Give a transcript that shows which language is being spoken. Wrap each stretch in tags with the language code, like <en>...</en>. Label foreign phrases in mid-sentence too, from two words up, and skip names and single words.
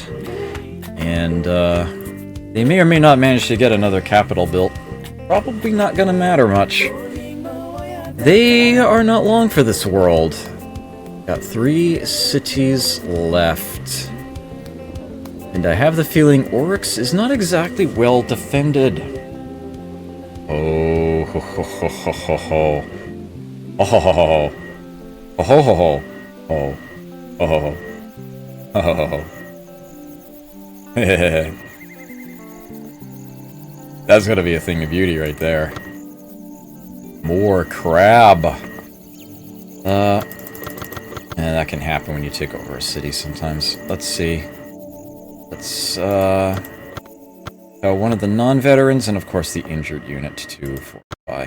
<en>And, they may or may not manage to get another capital built. Probably not gonna matter much. They are not long for this world. Got 3 cities left. And I have the feeling Oryx is not exactly well defended. Oh, ho, ho, ho, ho, ho, ho. Oh, ho, ho, ho. Oh, ho, ho, ho. Oh, oh, ho, ho. Oh, ho, ho, ho. That's gonna be a thing of beauty right there. More crab. And that can happen when you take over a city sometimes. Let's see. Let's, one of the non-veterans, and of course the injured unit to fortify.</en>